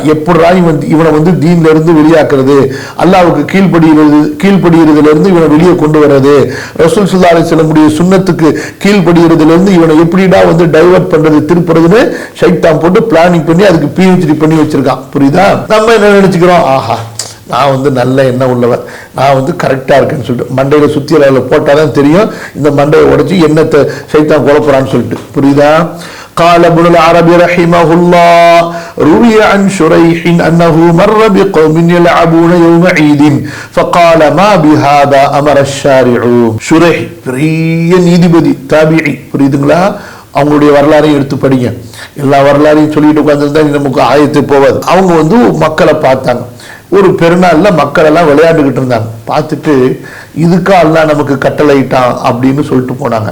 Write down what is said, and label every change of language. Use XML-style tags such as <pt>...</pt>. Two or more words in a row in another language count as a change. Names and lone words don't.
<ta>எப்படிரா இவனை வந்து தீன்ல இருந்து வெளியாக்குறது, அல்லாஹ்வுக்கு கீழ்படிகிறதுல இருந்து இவனை வெளியே கொண்டு வர்றது, ரசூல்</ta> <ar>صلى الله عليه وسلم</ar> <ta>உடைய சுன்னத்துக்கு கீழ்படிகிறதுல இருந்து இவனை எப்படிடா வந்து டைவர்ட் பண்றது, திருப்புறதுன்னு ஷைத்தான் போட்டு பிளானிங் பண்ணி அதுக்கு PhD பண்ணி வச்சிருக்கான். புரியுதா? நம்ம என்ன நினைச்சுக்கிறோம்? ஆஹா, நான் வந்து நல்ல எண்ணம் உள்ளவன், நான் வந்து கரெக்டாக இருக்கேன்னு சொல்லிட்டு மண்டையில் சுற்றி அளவில் போட்டால் தான் தெரியும் இந்த மண்டையை உடைச்சி என்னத்தை சைத்தான் குழப்பறான்னு சொல்லிட்டு. புரியுதா?</ta> <ar>قال ابن العربي رحمه الله روي عن شريح أنه مر بقوم يلعبون يوم عيد فقال ما بهذا أمر الشارع.</ar> <ta>شريح பெரிய நீதிபதி தாபிஈ, புரியுதுங்களா? அவங்களுடைய வரலாறையும் எடுத்து படிங்க. எல்லா வரலாறையும் சொல்லிட்டு உட்கார்ந்துருந்தா நமக்கு ஆயத்து போவாது. அவங்க வந்து மக்களை பார்த்தாங்க. ஒரு பெருநாள்ல மக்கள் எல்லாம் விளையாண்டுகிட்டு இருந்தாங்க. பார்த்துட்டு இதுக்கா அல்லாஹ் நமக்கு கட்டளையிட்டான் அப்படின்னு சொல்லிட்டு போனாங்க.</ta>